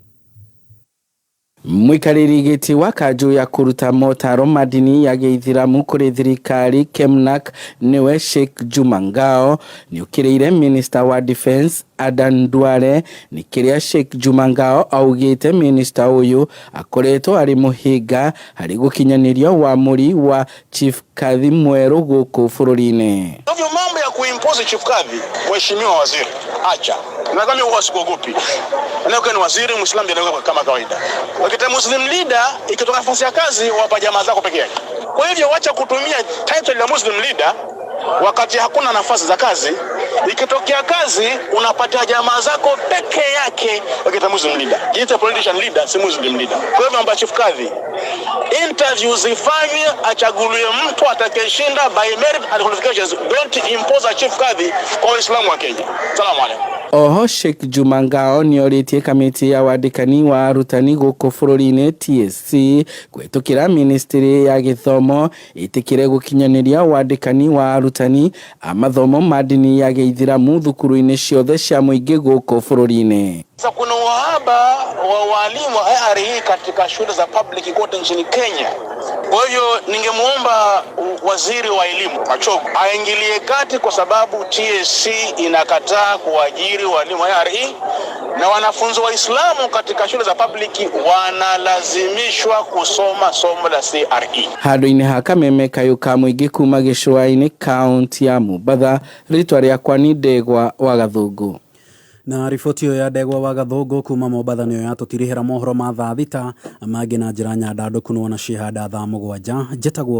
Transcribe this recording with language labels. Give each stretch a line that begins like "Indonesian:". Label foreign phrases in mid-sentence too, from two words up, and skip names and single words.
Kikuyu: Mũikarĩri gĩtĩ wa kanjũ ya kũruta motaro ma ndini ya Gĩithĩramu kũrĩ thirikari Kemnak nĩwe Sheikh Juma Ngao nĩ ũkĩrĩire Minister wa Defense Adan Duale nĩ kĩrĩa Sheikh Juma Ngao augĩte minister ũyũ akoretwo arĩ mũhĩnga harĩ gũkinyanĩria wamũri wa Chief Kathi mwerũ gũkũ bũrũri-inĩ.
Swahili: Ndio mambo ya kuimpose Chief Kathi, mheshimiwa waziri, acha. Nadhani huwa sikuogopi. Anayokuwa ni waziri Muislamu ndio kama kawaida. Wakati
English: Muslim leader
Swahili: ikitoka nafasi ya kazi wapa jamaa zako peke yake. Kwa hivyo wacha kutumia title ya
English: Muslim leader
Swahili: wakati hakuna nafasi za kazi. Ikitokea kazi unapatia jamaa zako peke yake wakati
English: Muslim leader.
Swahili: Jiita
English: politician leader
Swahili: si
English: Muslim leader.
Swahili: Kwa hivyo amba Chief Kathi interviews zifanywe, achaguliwe mtu atakayeshinda
English: by merit and qualifications. Don't impose a Chief Kathi
Swahili: kwa Waislamu wa Kenya.
Arabic: سلام عليكم.
Kikuyu: Oho Sheikh Juma Ngao nĩ orĩtie kamĩtĩ ya wandĩkani wa arutani gũkũ bũrũri-inĩ TSC kũhetũkĩra ministry ya gĩthomo ĩtĩkĩre gũkinyanĩria wandĩkani wa arutani a mathomo ma ndini ya Gĩithĩramu thukuru-inĩ ciothe cia mũingĩ gũkũ bũrũri-inĩ.
Swahili: Kuna uhaba wa walimu wa IRE katika shule za public kote nchini Kenya. Kwa hivyo ningemuomba waziri wa elimu Machogu aingilie kati kwa sababu TSC inakataa kuajiri walimu wa IRE na wanafunzi wa Islamu katika shule za public wanalazimishwa kusoma somo la CRE.
Kikuyu: Handũ-inĩ ha kameme kayũ ka mũingĩ kuma gĩcũa-inĩ kaunti ya Mombatha, rĩtwa rĩakwa nĩ Ndegwa wa Gathũngũ. Na riboti ĩyo ya Ndegwa wa Gathũngũ kuma Mombatha nĩyo yatũtirihĩra mohoro ma thaa thita mangĩ na njĩra nyandandũku no na cihanda thaa mũgwanja.